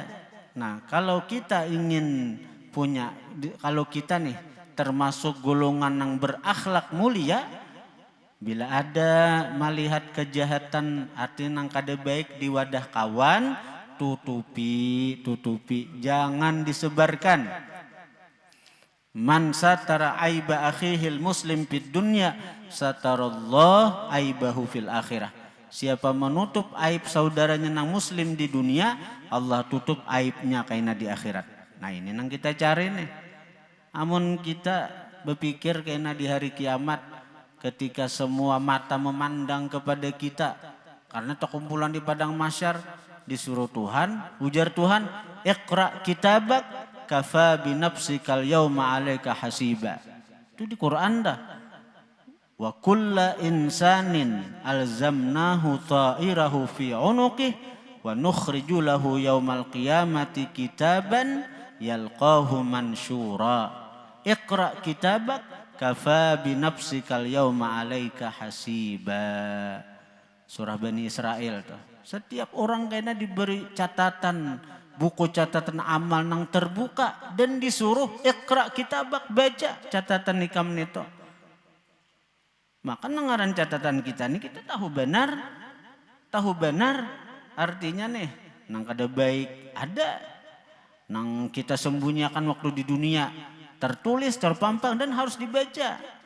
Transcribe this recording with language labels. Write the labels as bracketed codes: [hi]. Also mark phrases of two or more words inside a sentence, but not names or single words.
[bjn] Nah kalau kita ingin punya, kalau kita nih termasuk golongan yang berakhlak mulia, bila ada melihat kejahatan artinya nang kada baik di wadah kawan, tutupi, jangan disebarkan. [ar] من ستر عيب أخيه المسلم في الدنيا ستر الله عيبه في الآخرة. [bjn] Siapa menutup aib saudaranya nang muslim di dunia, Allah tutup aibnya kaina di akhirat. Nah ini nang kita cari nih. Amun kita berpikir kaina di hari kiamat, ketika semua mata memandang kepada kita, karena terkumpulan di padang mahsyar, disuruh Tuhan, ujar Tuhan, [ar] اقرأ كتابك كفى بنفسك اليوم عليك حسيبا. [bjn] Itu di Quran dah. [ar] وكل إنسان ألزمناه طائره في عنقه ونخرج له يوم القيامة كتابا يلقاه منشورا. اقرأ كتابك كفى بنفسك اليوم عليك حسيبا. [bjn] Surah Bani Israel tuh. Setiap orang kayaknya diberi catatan, buku catatan amal nang terbuka dan disuruh [ar] اقرأ كتابك, [bjn] baca catatan nikam itu. Maka nengaran catatan kita nih kita tahu benar artinya nih nang kada baik ada, nang kita sembunyikan waktu di dunia tertulis, terpampang dan harus dibaca.